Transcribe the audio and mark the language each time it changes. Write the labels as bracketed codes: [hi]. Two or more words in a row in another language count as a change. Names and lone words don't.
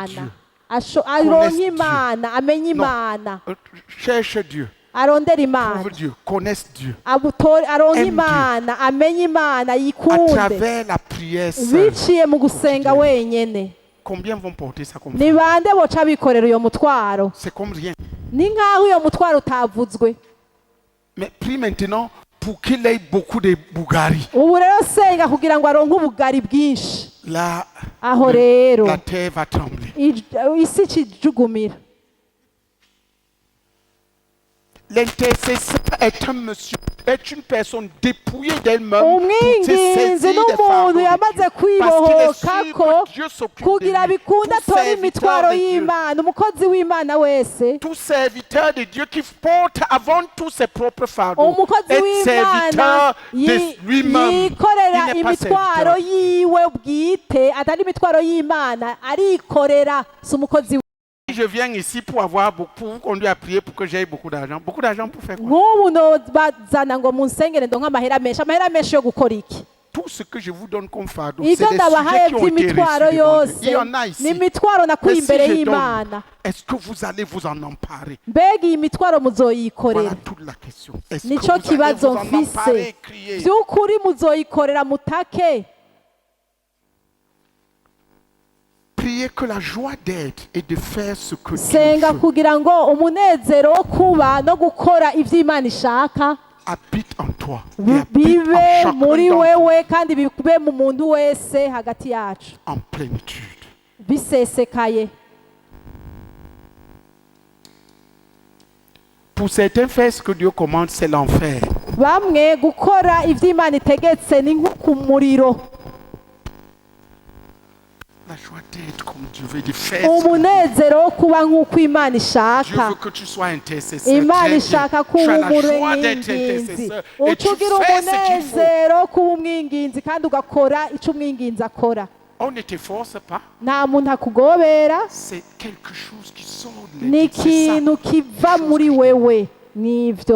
[fr] Dieu. [rn] aronke [fr] Dieu. [rn] Imana, amenye [fr] Non, [rn] Imana, [fr] cherche Dieu. [rn] arondera Imana, [fr] Trouve Dieu. Connaisse Dieu. [rn] aronke [fr] Aime [rn] Imana, amenye Imana, [fr] À [rn] yikunde [fr] travers la prière seule. [rn] biciye mu gusenga wenyene. [fr] Combien vont porter ça comme [rn] Ni [fr] ça? [rn] bande boca bikorera uyo mutwaro? [fr] C'est comme rien. [rn] Ni nk'aho uyo mutwaro utavuzwe. [fr] Mais prie maintenant pour qu'il ait beaucoup de Bougari. [rn] Ubu rero senga kugira ngo aronke ubugari bwinshi. [fr] Là, [rn] Aho rero [fr] la terre va trembler. [rn] isi cijugumira. [fr] L'intercesseur est un monsieur, est une personne dépouillée d'elle-même pour se [rn] Umwinginzi [fr] saisir des fardeaux [rn] n'umuntu [fr] de [rn] yamaze [fr] Dieu. Parce [rn] kwibohoka [fr] qu'il est sûr [rn] ko [fr] que Dieu s'occupe de [rn] kugira [fr] lui. [rn] bikunde [fr] Tout [rn] atora [fr] serviteur [rn] imitwaro [fr] de Dieu, [rn] y'Imana, umukozi w'Imana wese, [fr] tout serviteur de Dieu qui porte avant tout ses propres fardeaux [rn] umukozi [fr] est [rn] w'Imana [fr] serviteur de lui-même. [rn] yikorera [fr] Il n'est pas [rn] imitwaro [fr] serviteur. [rn] yiwe bwite, atari imitwaro y'Imana, arikorera, si umukozi we. [fr] Je viens ici pour vous conduire à prier pour que j'aie beaucoup d'argent. Beaucoup d'argent pour faire quoi? [rn] Nk'ubu nobazana ngo munsengere ndonke amahera menshi yo gukora iki? [fr] Tout ce que je vous donne comme fardeau, [rn] Ibyo [fr] c'est des [rn] ndabahaye [fr] sujets qui ont été [rn] by'imitwaro [fr] reçus devant Dieu. [rn] yose [fr] Il y en a ici. [rn] ni imitwaro [fr] Mais [rn] nakuye [fr] si [rn] imbere [fr] je [rn] y'Imana. [fr] donne, est-ce que vous allez vous en emparer? [rn] Mbega iyi mitwaro muzoyikorera? [fr] Voilà toute la question. Est-ce que [rn] Nico [fr] vous allez vous [rn] kibazo [fr] en emparer [rn] mfise. [fr] et crier? [rn] By'ukuri muzoyikorera mutake? [fr] Priez que la joie d'être et de faire ce que Dieu [rn] Senga [fr] veut [rn] kugira ngo umunezero wo kuba no gukora ivyo Imana ishaka [fr] habite en toi et habite en [rn] bibe [fr] chacun [rn] muri [fr] d'entre vous [rn] wewe kandi bibe mu muntu wese hagati yacu [fr] en plénitude. [rn] bisesekaye. [fr] Pour certains, faire ce que Dieu commande, c'est l'enfer. [rn] Bamwe gukora ivyo Imana itegetse ni nko ku muriro. [fr] La joie d'être comme Dieu veut, de faire ce que [rn] Umunezero wo kuba nk'uko Imana [fr] Dieu [rn] ishaka. [fr] veut que tu sois intercesseur. [rn] Imana [fr] Très bien. [rn] ishaka [fr] Tu [rn] kuba [fr] as la joie d'être [rn] umurengezi, [fr] intercesseur et tu [rn] ucugira [fr] fais ce qu'il faut. [rn] umunezero wo kuba umwinginzi kandi ugakora ico umwinginzi akora. [fr] On ne te force pas. [rn] Nta muntu akugobera, [fr] C'est quelque chose qui sort de [rn] ni [fr] l'être. C'est ça. [rn] ikintu kiva muri wewe. Nivyo.